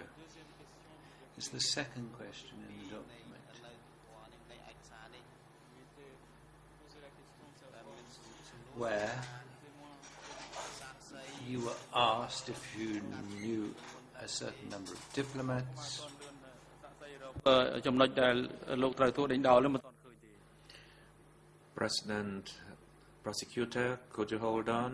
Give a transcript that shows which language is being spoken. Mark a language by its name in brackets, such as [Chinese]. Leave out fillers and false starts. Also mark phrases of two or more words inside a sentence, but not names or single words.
[English] It's the second question in the document. Where you were asked if you knew a certain number of diplomats. [Khmer] ចំណុចដែលលោកត្រូវធ្វើដេញដោលនឹងមិនទាន់ឃើញទេ [English] President Prosecutor, could you hold on?